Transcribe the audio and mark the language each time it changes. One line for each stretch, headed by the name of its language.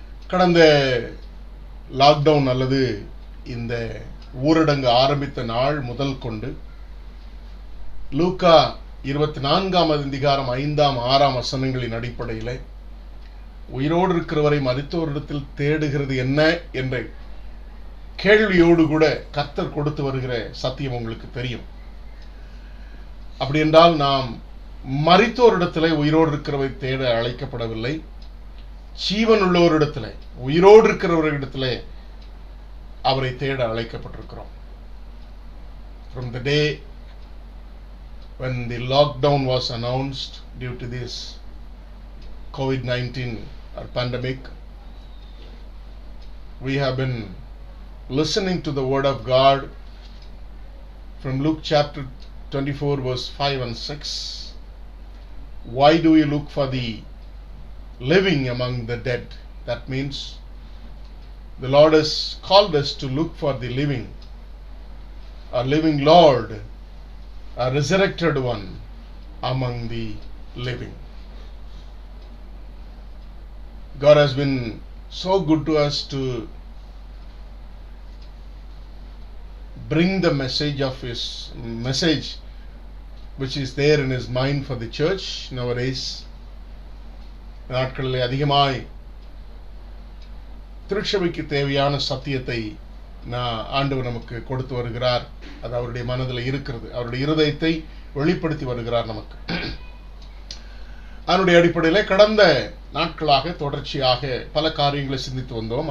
Tamil: கடந்த லாக்டவுன் அல்லது இந்த ஊரடங்கு ஆரம்பித்த நாள் முதல் கொண்டு லூக்கா 24ஆம் அதிகாரம் 5ஆம் 6ஆம் வசனங்களின் அடிப்படையில் உயிரோடு இருக்கிறவரை மரித்தோரிடத்தில் தேடுகிறது என்ன என்ற கேள்வியோடு கூட கர்த்தர் கொடுத்து வருகிற சத்தியம் உங்களுக்கு தெரியும். அப்படி என்றால் நாம் மரித்தோரிடத்திலே உயிரோடு இருக்கிறவரை தேட அழைக்கப்படவில்லை. ஜீவன் உள்ளோரிடத்திலே உயிரோடு இருக்கிறவர்களிடத்திலே அவரை தேட அழைக்கப்பட்டிருக்கிறோம்.
English: From the day when the lockdown was announced due to this COVID-19 or pandemic, we have been listening to the word of God from Luke chapter 24 verse 5 and 6. Why do we look for the living among the dead? That means the Lord has called us to look for the living, a living Lord, a resurrected one among the living. God has been so good to us to bring the message of His message which is there in His mind for the church nowadays.
Tamil: நாட்களிலே அதிகமாய் திருச்சபைக்கு தேவையான சத்தியத்தை ஆண்டவர் நமக்கு கொடுத்து வருகிறார். அது அவருடைய மனதில் இருக்கிறது. அவருடைய இருதயத்தை வெளிப்படுத்தி வருகிறார் நமக்கு. அதனுடைய அடிப்படையிலே கடந்த நாட்களாக தொடர்ச்சியாக பல காரியங்களை சிந்தித்து வந்தோம்.